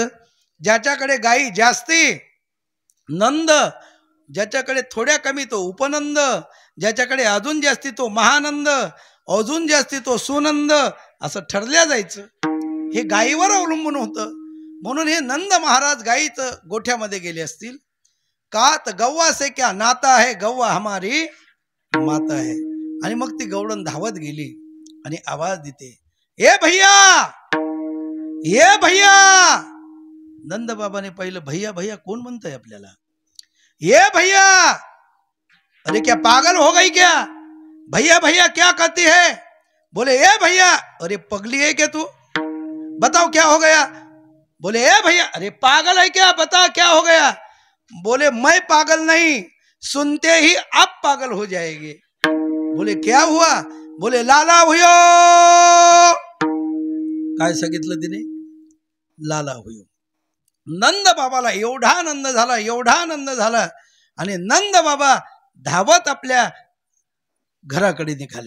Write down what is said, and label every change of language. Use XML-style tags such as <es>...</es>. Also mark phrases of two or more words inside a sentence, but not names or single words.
<mr>ज्याच्याकडे गाई जास्ती नंद, ज्याच्याकडे थोड्या कमी तो उपनंद, ज्याच्याकडे अजून जास्ती तो महानंद, अजून जास्ती तो सुनंद, असं ठरल्या जायचं. हे गायीवर अवलंबून होतं. म्हणून हे नंद महाराज गायीचं गोठ्यामध्ये गेले असतील. का?</mr> <hi>तर गौवा से क्या नाता है, गौवा हमारी माता है.</hi> <mr>आणि मग ती गवळण धावत गेली आणि आवाज देते,</mr> <hi>ए भैया, ए भैया.</hi> <mr>नंद बाबाने पाहिलं, भैया भैया कोण म्हणतंय आपल्याला?</mr> <hi>ये भैया. अरे क्या पागल हो गई क्या? भैया भैया क्या कहती है? बोले ए भैया, अरे पगली है क्या तू? बताओ क्या हो गया? बोले ए भैया, अरे पागल है क्या? बता क्या हो गया? बोले मैं पागल नहीं, सुनते ही आप पागल हो जाएंगे। बोले क्या हुआ? बोले लाला हुयो।</hi> <mr>काय सांगितलं तिने?</mr> <hi>लाला हुयो.</hi> <mr>नंद बाबाला एवढा आनंद झाला, एवढा आनंद झाला, आणि नंद बाबा धावत आपल्या घराकडे निघाले.</mr>